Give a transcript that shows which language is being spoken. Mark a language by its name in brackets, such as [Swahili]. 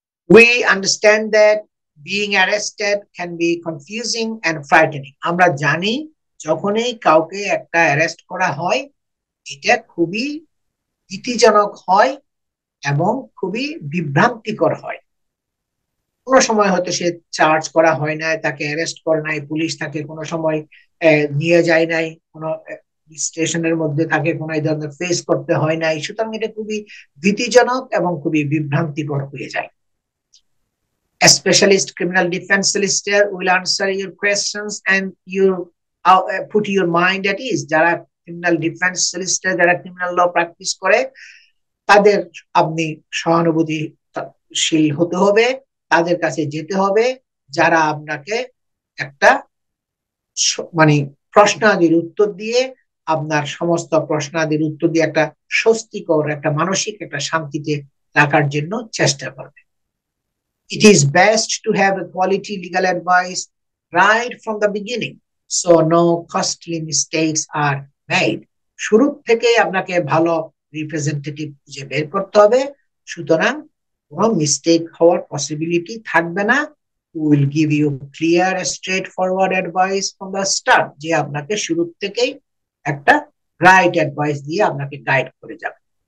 [English] We understand that being arrested can be confusing and frightening. [Bangla] আমরা জানি যখনই কাউকে একটা অ্যারেস্ট করা হয়, এটা খুবই ভীতিজনক হয় এবং খুবই বিভ্রান্তিকর হয়। কোনো সময় হয়তো সে চার্জ করা হয় নাই, তাকে অ্যারেস্ট করে নাই, পুলিশ তাকে কোনো সময় নিয়ে যায় নাই, কোনো স্টেশনের মধ্যে তাকে কোনো এই ধরনের ফেস করতে হয় নাই, সুতরাং এটা খুবই ভীতিজনক এবং খুবই বিভ্রান্তিকর হয়ে যায়। [English] A specialist criminal defense solicitor will answer your questions and you put your mind at ease. [Bangla] যারা ক্রিমিনাল ডিফেন্স সলিসিটর, যারা ক্রিমিনাল ল প্র্যাকটিস করে, তাদের আপনি সহানুভূতিশীল হতে হবে, তাদের কাছে যেতে হবে, যারা আপনাকে একটা মানে প্রশ্নাদির উত্তর দিয়ে, আপনার সমস্ত প্রশ্নাদির উত্তর দিয়ে একটা স্বস্তিকর, একটা মানসিক একটা শান্তিতে রাখার জন্য চেষ্টা করবে। [English] It is best to have a quality legal advice right from the beginning, so no costly mistakes are made. [Bangla] শুরু থেকেই আপনাকে ভালো রিপ্রেজেন্টেটিভ খুঁজে বের করতে হবে, সুতরাং কোনো মিস্টেক হওয়ার পসিবিলিটি থাকবে না। [English] will give you clear straightforward advice from the start, [Bangla] যে আপনাকে শুরু থেকেই একটা রাইট অ্যাডভাইস দিয়ে আপনাকে গাইড করে যাবে।